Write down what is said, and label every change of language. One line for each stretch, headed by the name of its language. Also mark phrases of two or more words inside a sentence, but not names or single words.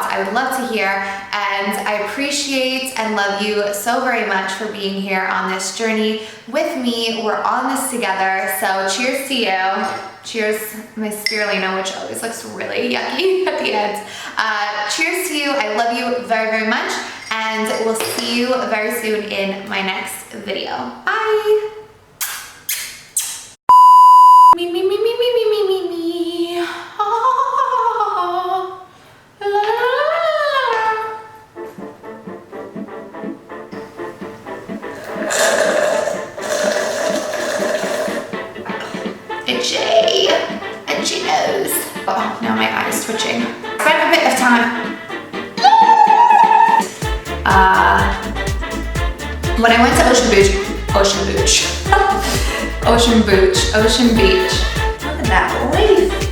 English: I would love to hear, and I appreciate and love you so very much for being here on this journey with me. We're on this together, so cheers to you. Cheers, my spirulina, which always looks really yucky at the end. Cheers to you. I love you very, very much, and we'll see you very soon in my next video. Bye. Me, me, me, me, me, me, me, me, me. Ah, la, la, la, la. Itchy nose. Oh, now my eye's twitching. Spend a bit of time. When I went to Ocean Beach. Look at that leaf.